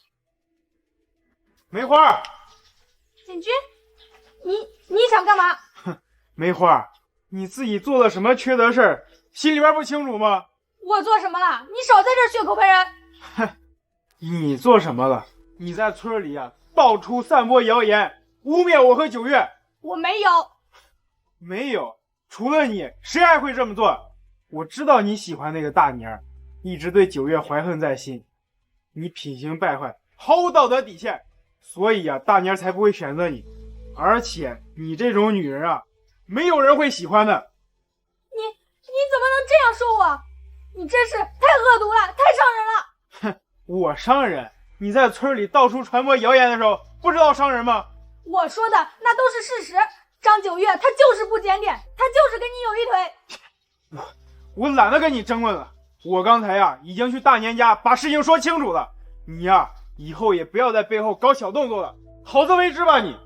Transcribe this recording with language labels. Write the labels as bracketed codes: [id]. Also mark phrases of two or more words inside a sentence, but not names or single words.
[zh] 梅花，建軍，你想幹嘛？哼，梅花，你自己做了什麼缺德事兒，心裡邊不清楚嗎？我做什麼了？你少在這血口噴人。哼，你做什麼了？你在村裡啊，到處散播謠言，污衊我和9月。我沒有。沒有，除了你，誰還會這麼做？我知道你喜歡那個大年，一直對9月懷恨在心。你品行敗壞，毫無道德底線，所以啊，大年才不會選擇你。而且你這種女人啊，沒有人會喜歡的。你怎麼能這樣說我？你真是太惡毒了，太傷人了。哼，我傷人？你在村裡到處傳播謠言的時候，不知道傷人嗎？我說的那都是事實。張9月他就是不檢點，他就是跟你有一腿。我懶得跟你爭論了。我剛才呀已經去大年家把事情說清楚了。你呀以後也不要在背後搞小動作了，好自為之吧你。